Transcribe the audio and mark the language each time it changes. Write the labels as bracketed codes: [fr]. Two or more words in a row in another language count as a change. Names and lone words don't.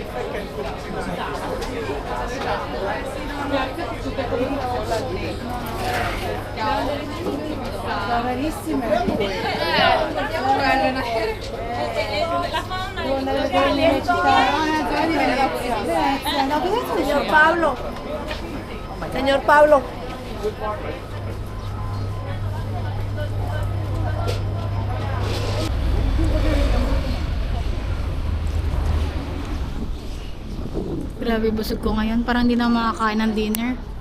[es] Mira, que tú te comes una sola de Está rarísima. Señor Pablo. Señor Pablo. [tl] Grabe, busog ko ngayon. Parang hindi na makakain ng dinner.